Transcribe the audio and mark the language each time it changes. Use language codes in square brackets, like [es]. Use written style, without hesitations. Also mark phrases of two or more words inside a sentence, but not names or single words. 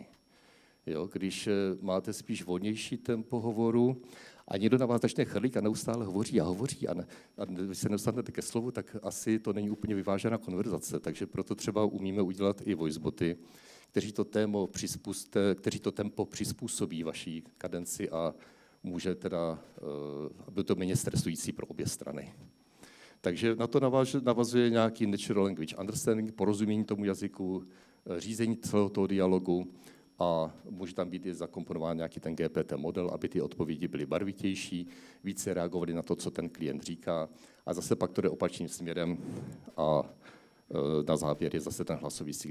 [cs] Jo, když máte spíš volnější tempo hovoru a někdo na vás začne chrlit a neustále hovoří a když se nedostanete ke slovu, tak asi to není úplně vyvážená konverzace. Takže proto třeba umíme udělat i voiceboty, kteří to tempo přizpůsobí vaší kadenci a může teda, aby to méně stresující pro obě strany. Takže na to navazuje nějaký [en] natural language understanding, [cs] porozumění tomu jazyku, řízení celého toho dialogu, a může tam být i zakomponován nějaký ten GPT model, aby ty odpovědi byly barvitější, více reagovaly na to, co ten klient říká, a zase pak to jde opačným směrem a na závěr je zase ten hlasový signál.